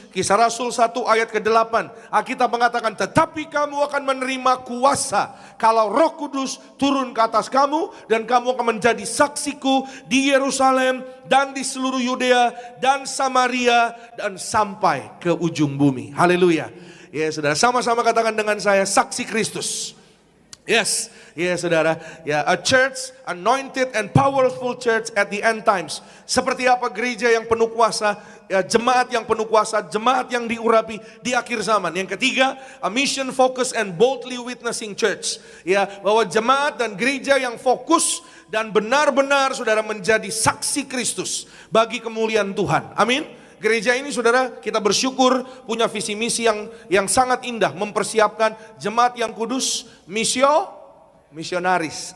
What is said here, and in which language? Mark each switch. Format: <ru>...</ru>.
<id>Kisah Rasul 1 ayat ke-8. Alkitab mengatakan, tetapi kamu akan menerima kuasa kalau Roh Kudus turun ke atas kamu, dan kamu akan menjadi saksiku di Yerusalem dan di seluruh Yudea dan Samaria dan sampai ke ujung bumi. Haleluya. Ya saudara, sama-sama katakan dengan saya, saksi Kristus.</id> <en>Yes, saudara, ya, a church anointed and powerful church at the end times.</en> <id>Seperti apa gereja yang penuh kuasa, ya, jemaat yang penuh kuasa, jemaat yang diurapi di akhir zaman. Yang ketiga,</id> <en>a mission focused and boldly witnessing church.</en> <id>Ya, bahwa jemaat dan gereja yang fokus dan benar-benar saudara menjadi saksi Kristus bagi kemuliaan Tuhan. Amin. Gereja ini saudara, kita bersyukur punya visi misi yang sangat indah, mempersiapkan jemaat yang kudus, misionaris.</id>